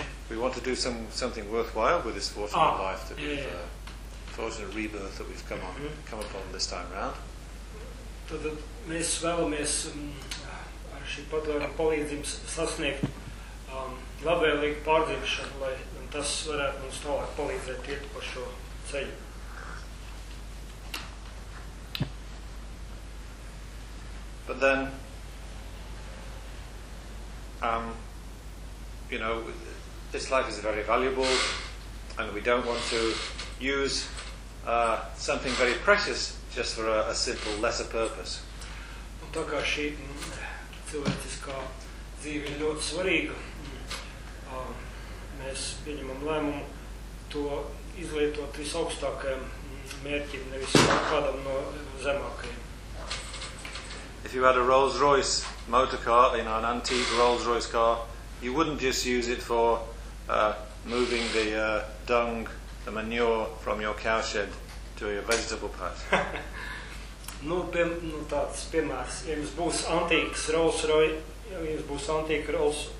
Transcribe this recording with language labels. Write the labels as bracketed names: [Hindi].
[English] We want to do something worthwhile with this fortunate life that we've fortunate rebirth that we've come upon this time round. [Latvian] Tad mēs vēlamies ar šī padomu palīdzību sasniegt labvēlīgu pārdzīvšanu, lai tas varētu mums tālāk palīdzēt iet pa šo ceļu. [English] But then, you know, this life is very valuable, and we don't want to use something very precious just for a simple lesser purpose. [Latvian] Un tā kā šī cilvēciskā dzīve ir ļoti svarīga, mēs pieņemam lēmumu to izlietot visaugstākajam mērķim, nevis kādam no zemākajiem. [English] If you had a Rolls-Royce motor car, you know, an antique Rolls-Royce car, you wouldn't just use it for moving the dung, the manure from your cow shed to your vegetable patch. [Latvian] Tāds piemērs, ja jums būs antīks Rolls-Royce,